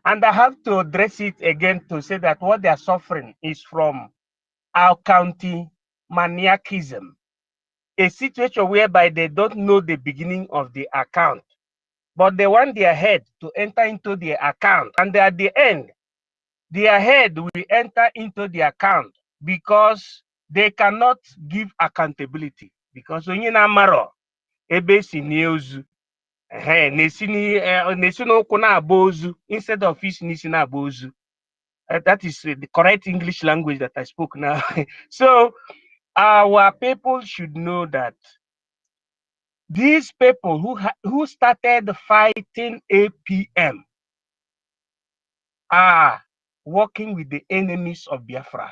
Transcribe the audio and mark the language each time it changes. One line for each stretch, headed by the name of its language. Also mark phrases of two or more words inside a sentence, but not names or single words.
English: And I have to address it again to say that what they are suffering is from accounting maniacism, a situation whereby they don't know the beginning of the account, but they want their head to enter into the account. And at the end, their head will enter into the account because they cannot give accountability. Because when you know,
Igbo: ebe si n'ozu, na-esi n'ụkwụ na-agba ozu instead of isi n'isi na-agba ozu.
English: That is the correct English language that I spoke now. So our people should know that these people who started fighting APM are working with the enemies of Biafra.